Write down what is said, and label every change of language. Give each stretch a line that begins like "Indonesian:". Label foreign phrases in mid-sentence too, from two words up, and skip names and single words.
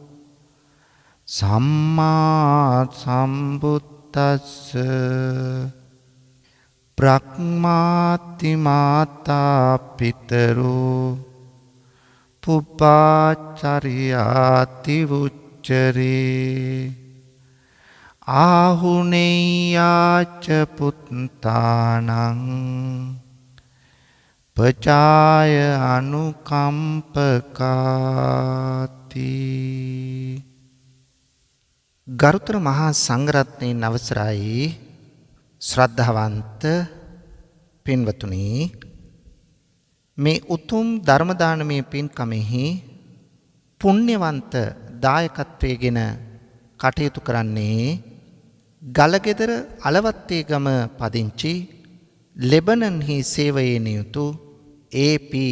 Pali: සම්මා සම්බුද්දස්ස බ්‍රහ්මාති මාතා පිතරෝ පුබ්බාචරියාති උච්චරේ ආහුනේයාච පුත්තානං පචාය අනුකම්පකාති.
Sinhala: ගරුතර මහා සංඝරත්නයන් අවසරයි ශ්‍රද්ධාවන්ත පින්වතුනි, මේ උතුම් ධර්ම දානමය පින්කමෙහි පුණ්‍යවන්ත දායකත්වයේගෙන කටයුතු කරන්නේ ගලගෙදර අලවත්තේගම පදිංචි ලෙබනන්හි සේවයේ නියුතු ඒ.පී.